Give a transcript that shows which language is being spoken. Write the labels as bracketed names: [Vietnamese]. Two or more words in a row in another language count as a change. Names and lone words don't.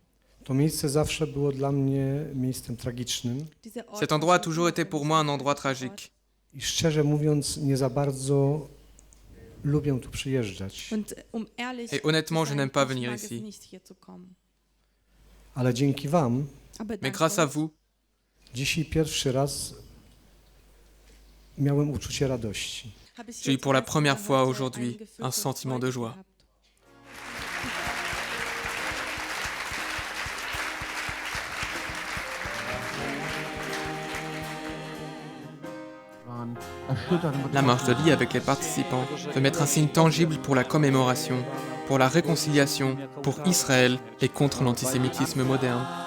[French] Cet endroit a toujours été pour moi un endroit tragique. Et honnêtement, je n'aime pas venir ici. Mais grâce à vous, [Polish] Dzisiaj pierwszy raz miałem uczucie radości. [French] J'ai eu pour la première fois aujourd'hui un sentiment de joie. La marche de vie avec les participants veut mettre un signe tangible pour la commémoration, pour la réconciliation, pour Israël et contre l'antisémitisme moderne.